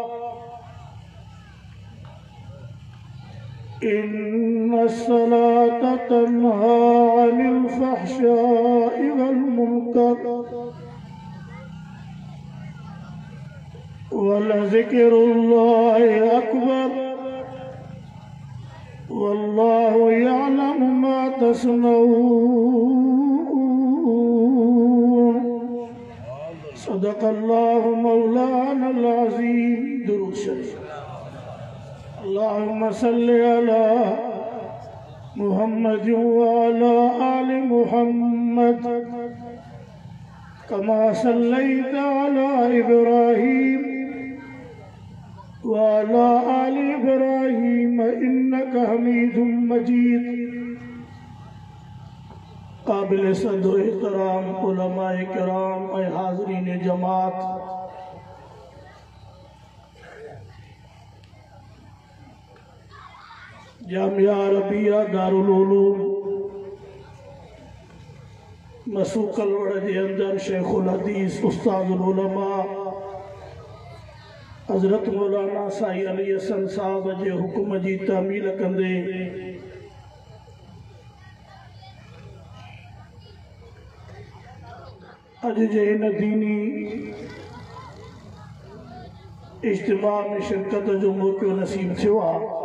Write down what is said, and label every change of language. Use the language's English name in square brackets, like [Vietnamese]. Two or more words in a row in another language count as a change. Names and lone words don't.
[Arabic] إن الصلاة تنهى عن الفحشاء والمنكر ولذكر الله أكبر والله يعلم ما تصنعون. صدق الله مولانا العظيم. [Sindhi] दुरूद शरीफ। [Arabic] اللهم صل على محمد وعلى آل محمد كما صليت على إبراهيم وعلى آل إبراهيم إنك حميد مجيد. [Urdu] قابل صدر احترام علمائے کرام اور حاضرین جماعت, जामिया अरबिया दारुल उलूम [Sindhi] मसू कलवड़ [Urdu] کے اندر [Sindhi] शेखुल हदीस उस्तादुल उलमा हज़रत मौलाना साईं अली हसन साहब जे हुक्म जी तामील कंदे अज जे इन दीनी इज्तिमा में शिरकत जो मौक़ो नसीब थियो आहे।